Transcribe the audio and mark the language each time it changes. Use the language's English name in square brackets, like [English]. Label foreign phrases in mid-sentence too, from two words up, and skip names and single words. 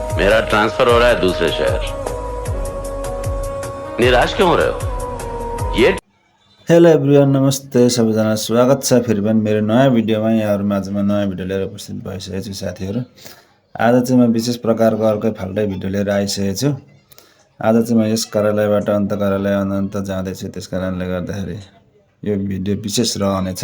[Hindi] मेरा ट्रांसफर हो रहा है दूसरे शहर। निराश क्यों हो रहे हो? ये [English] hello everyone, [Nepali] नमस्ते सबैजना, स्वागत छ फेरि पनि मेरो नयाँ भिडियोमा। यहाँहरू माझमा नयाँ भिडियो लिएर उपस्थित भइसकेको छु साथीहरू। आज चाहिँ म विशेष प्रकारको अर्कै फाल्टै भिडियो लिएर आइसकेको छु। आज चाहिँ म यस कार्यालयबाट अन्त कार्यालय अनन्त जाँदैछु, त्यस कारणले गर्दाखेरि यो भिडियो विशेष रहनेछ।